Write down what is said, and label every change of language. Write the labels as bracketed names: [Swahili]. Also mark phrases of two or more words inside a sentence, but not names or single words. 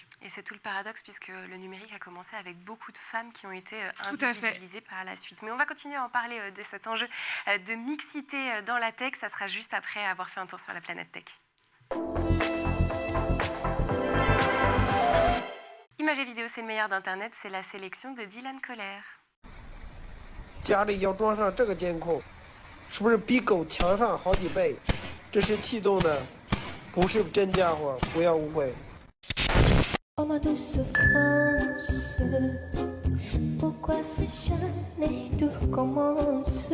[French] Et c'est tout le paradoxe, puisque le numérique a commencé avec beaucoup de femmes qui ont été invisibilisées par la suite. Mais on va continuer à en parler de cet enjeu de mixité dans la tech. Ça sera juste après avoir fait un tour sur la planète tech. Images et vidéos, c'est le meilleur d'Internet. C'est la sélection de Dylan Kohler. [Chinese] 家里要装上这个监控，是不是比狗强上好几倍？这是气动的，不是真家伙，不要误会。 [French] Oh ma douce France, pourquoi ces chaînes tout recommence?